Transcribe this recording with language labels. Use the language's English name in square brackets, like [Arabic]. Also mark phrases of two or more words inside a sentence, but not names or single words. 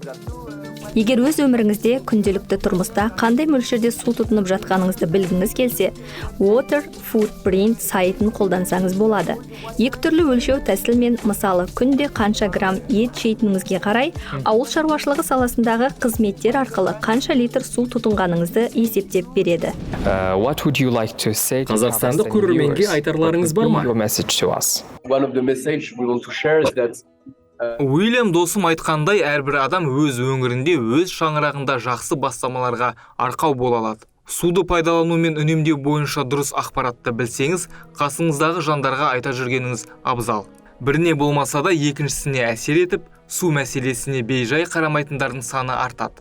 [Kazakh] Егер өз өміріңізде күнделікті тұрмыста қандай мөлшерде су тұтынып жатқаныңызды білгіңіз келсе, Water Footprint сайтын қолдансаңыз болады. Екі түрлі өлшеу тәсілмен, мысалы, күнде қанша грамм ет жейтініңізге қарай, ауыл шаруашылығы саласындағы қызметтер арқылы қанша литр су тұтынғаныңызды есептеп береді. [English] What would you like to say? [Kazakh] Қазақстандық көрерменге айтарларыңыз бар ма? [English] Your message to us. One of the message we want to share is that [Kazakh] Уильям досым айтқандай, әрбір адам өз өңірінде, өз шаңырағында жақсы бастамаларға арқау бола алады. Суды пайдалану мен үнемдеу бойынша дұрыс ақпаратты білсеңіз, қасыңыздағы жандарға айта жүргеніңіз абзал. Біріне болмаса да екіншісіне әсер етіп, су мәселесіне бейжай қарамайтындардың саны артады.